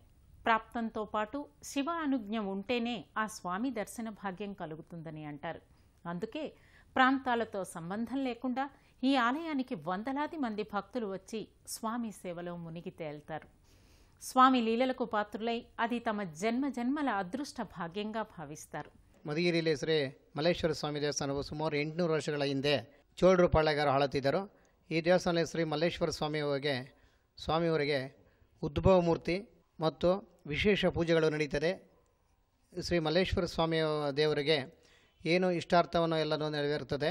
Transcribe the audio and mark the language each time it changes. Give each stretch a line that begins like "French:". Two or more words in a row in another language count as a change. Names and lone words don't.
Telugu: ప్రాప్తంతో పాటు శివ అనుజ్ఞ ఉంటేనే ఆ స్వామి దర్శన భాగ్యం కలుగుతుందని అంటారు. అందుకే ప్రాంతాలతో సంబంధం లేకుండా ఈ ఆలయానికి వందలాది మంది భక్తులు వచ్చి స్వామి సేవలో మునిగి తేల్తారు. స్వామి లీలలకు పాత్రులై అది తమ జన్మజన్మల అదృష్ట భాగ్యంగా ಭಾವಿಸ್ತಾರೆ.
Kannada: ಮಧುಗಿರಿಯಲ್ಲಿ ಶ್ರೀ ಮಲ್ಲೇಶ್ವರ ಸ್ವಾಮಿ ದೇವಸ್ಥಾನವು ಸುಮಾರು 800 ವರ್ಷಗಳ ಹಿಂದೆ ಚೋಳರು ಪಾಳೆಗಾರ ಆಳುತ್ತಿದ್ದರು. ಈ ದೇವಸ್ಥಾನದಲ್ಲಿ ಶ್ರೀ ಮಲ್ಲೇಶ್ವರ ಸ್ವಾಮಿಯವರಿಗೆ ಉದ್ಭವ ಮೂರ್ತಿ ಮತ್ತು ವಿಶೇಷ ಪೂಜೆಗಳು ನಡೀತದೆ. ಶ್ರೀ ಮಲ್ಲೇಶ್ವರ ಸ್ವಾಮಿ ದೇವರಿಗೆ ಏನು ಇಷ್ಟಾರ್ಥವನ್ನು ಎಲ್ಲನೂ ನೆರವೇರುತ್ತದೆ.